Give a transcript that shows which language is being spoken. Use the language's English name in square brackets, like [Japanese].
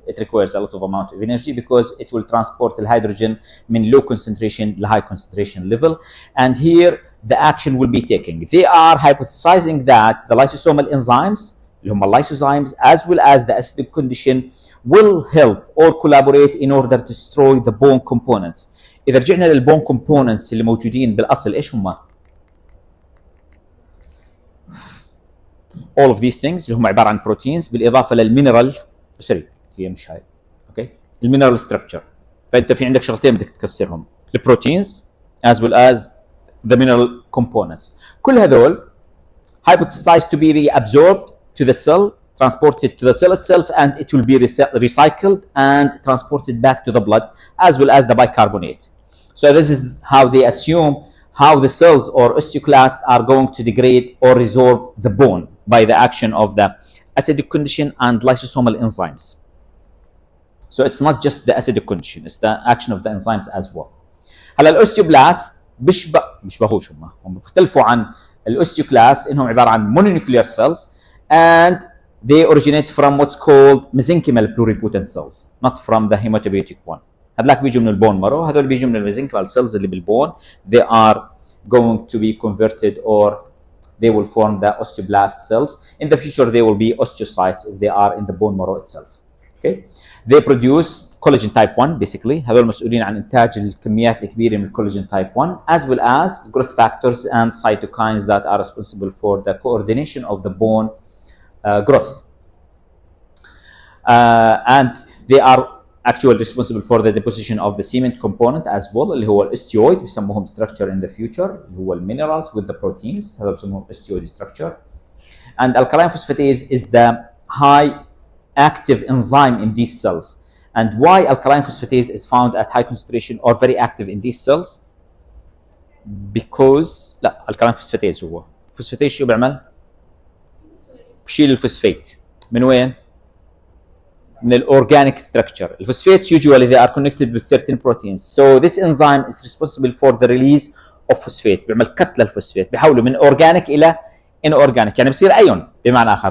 [English] It requires a lot of amount of energy because it will transport the hydrogen [Arabic] من [English] low concentration to high concentration level, and here the action will be taken. They are hypothesizing that the lysosomal enzymes [Arabic] اللي هم اللايسوزايمز [English] as well as the acidic condition will help or collaborate in order to destroy the bone components. [Arabic] اذا رجعنا للبون components اللي موجودين بالاصل ايش هم؟ [English] all of these things [Arabic] اللي هم عباره عن بروتينز بالاضافه للمينرال سوري هي مش هاي اوكي المينرال ستراكشر. فانت في عندك شغلتين بدك تكسرهم البروتينز [English] as well as the mineral components. [Arabic] كل هذول [English] hypothesized to be reabsorbed to the cell, transported to the cell itself, and it will be recycled and transported back to the blood as well as the bicarbonate. So this is how they assume how the cells or osteoclasts are going to degrade or resorb the bone by the action of the acidic condition and lysosomal enzymes. So it's not just the acidic condition, it's the action of the enzymes as well. [Arabic] هلا الاوستيوبلاست بيشبهوش هم بيختلفوا عن الاوستيوكلاست انهم عباره عن [English] mononuclear cells and they originate from what's called mesenchymal pluripotent cells, not from the hematopoietic one. [Arabic] هذلاك بيجوا من البون مارو، هذول بيجوا من الميزنكيمال cells اللي بالبون. [English] They are going to be converted or they will form the osteoblast cells. In the future they will be osteocytes if they are in the bone marrow itself. Okay? They produce collagen type 1 basically. [Arabic] هذول مسؤولين عن إنتاج الكميات الكبيرة من [English] collagen type 1 as well as growth factors and cytokines that are responsible for the coordination of the bone growth. And they are actually responsible for the deposition of the cement component as well [Arabic] اللي هو الاستيويد بيسموهم [English] structure in the future [Arabic] اللي هو [English] minerals with the proteins [Arabic] هذا بيسموهم [English] osteoid structure. And alkaline phosphatase is the high active enzyme in these cells. And why alkaline phosphatase is found at high concentration or very active in these cells? [Arabic] Because لا alkaline phosphatase هو phosphatase شو بيعمل؟ بشيل الفوسفات من وين؟ من الاورجانيك structure. [English] الفوسفات usually they are connected with certain proteins. So this enzyme is responsible for the release of phosphate. [Arabic] بيعمل كت للفوسفات بيحوله من اورجانيك الى inorganic يعني بصير ايون بمعنى اخر.